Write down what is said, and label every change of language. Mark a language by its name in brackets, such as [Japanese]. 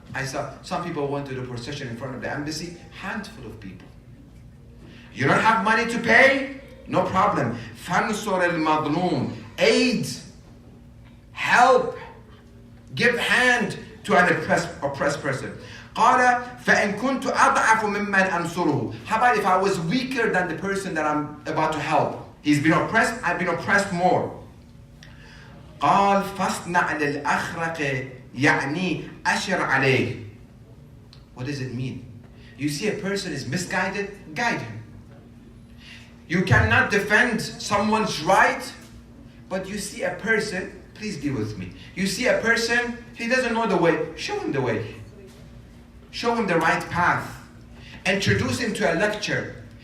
[English] I saw some people went to the procession in front of the embassy. Handful of people. You don't have money to pay? No problem. [Arabic] Fansur al-madloom. [English] Aid. Help. Give hand to an oppressed person. [Arabic] قال فإن كنت أضعف ممن أنصره. [English] How about if I was weaker than the person that I'm about to help? He's been oppressed, I've been oppressed more. [Arabic] قال فاصنع للأخرق يعني أشر عليه. [English] What does it mean? You see a person is misguided, guide him. You cannot defend someone's right, but you see a person, please be with me. You see a person, he doesn't know the way, show him the way. Show him the right path. Introduce him to a lecture.